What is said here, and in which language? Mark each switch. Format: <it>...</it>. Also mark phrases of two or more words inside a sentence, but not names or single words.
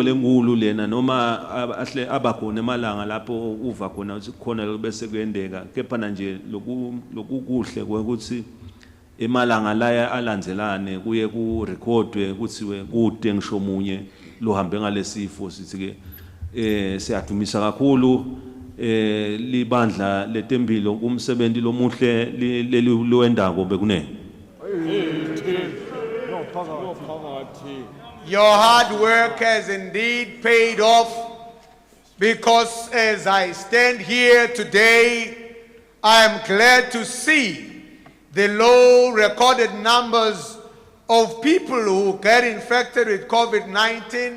<ss>lenkulu lena noma ahle abakhona emalanga lapho uva khona ukuthi khona bese kuyendeka kepha nje lokukuhle ukuthi emalanga laya alandzelane kuye ku recordwe kuthiwe kude ngisho munye lohambe ngalesifo sithi ke siyadumisa kakhulu libandla letembilo kumsebenzi lomuhle leliwendako bekunene.</ss> <en>Your hard work has indeed paid off, because as I stand here today, I am glad to see the low recorded numbers of people who get infected with COVID-19.</en>